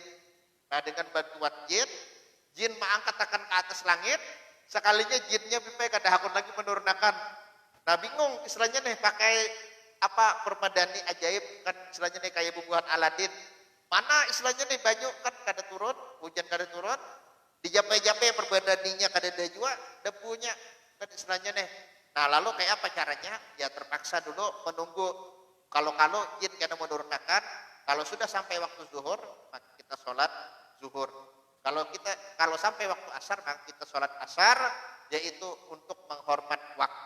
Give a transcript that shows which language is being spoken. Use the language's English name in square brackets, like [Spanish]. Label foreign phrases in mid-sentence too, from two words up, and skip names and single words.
[Banjar] Nah dengan bantuan jin mengangkat akan ke atas langit, sekalinya jinnya bipai kada hakun lagi menurunkan. Nah bingung istilahnya nih, pakai apa permadani ajaib, kan istilahnya nih kayak bubuhan Aladin. Mana istilahnya nih banyu kan kada turun, hujan kada turun, dijapai-japai perbandaninya kada ada juga debunya, kan istilahnya nih. Nah lalu kayak apa caranya? Ya terpaksa dulu menunggu, kalau jin kada menurunkan, kalau sudah sampai waktu zuhur maka kita sholat zuhur. [Indonesian] Kalau sampai waktu asar maka kita sholat asar, yaitu untuk menghormat waktu.